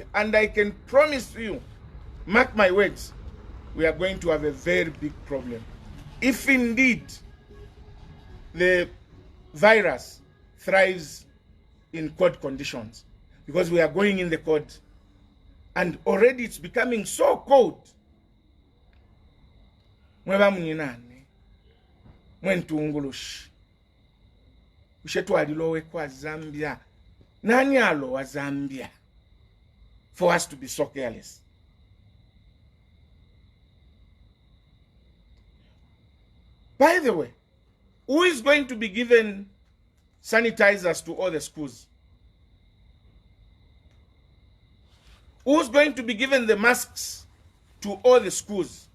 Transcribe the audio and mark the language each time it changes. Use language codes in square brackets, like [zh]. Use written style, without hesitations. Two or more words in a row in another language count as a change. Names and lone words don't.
[en] And I can promise you, mark my words, we are going to have a very big problem. If indeed the virus thrives in cold conditions, because we are going in the cold, and already it's becoming so cold. [bem] Kwa Zambia. Nani alo wa Zambia [en] for us to be so careless? By the way, who is going to be given sanitizers to all the schools? Who's going to be given the masks to all the schools?